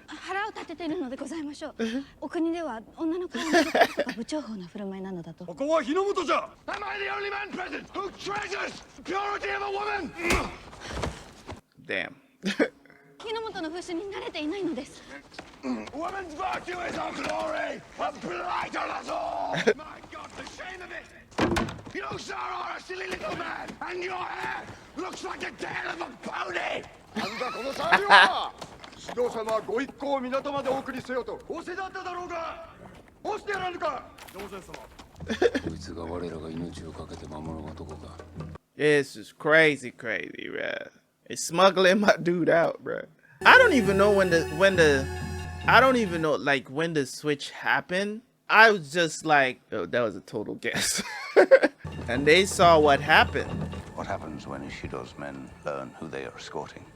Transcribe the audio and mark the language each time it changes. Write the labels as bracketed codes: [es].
[ja] 腹を立ててるのでございましょう。お国では女の顔を見ることが不重宝な振る舞いなのだと。ここは日の本じゃ! [en] Am I the only man present who treasures the purity of a woman? Damn. [ja] 日の本の風習に慣れていないのです。 [en] Woman's virtue is our glory! A blight on us all! My God, the shame of it! You, sir, are a silly little man, and your hair looks like the tail of a pony! [ja] なんだこの騒ぎは！指導様はご一行を港までお送りせよと仰せだっただろうが！押してやらぬか！上禅様。こいつが我らが命をかけて守る男か。 [en] This is crazy, bruh. It's smuggling my dude out, bruh. I don't even know when the switch happened. I was just like, oh, that was a total guess. And they saw what happened. What happens when Ishido's men learn who they are escorting?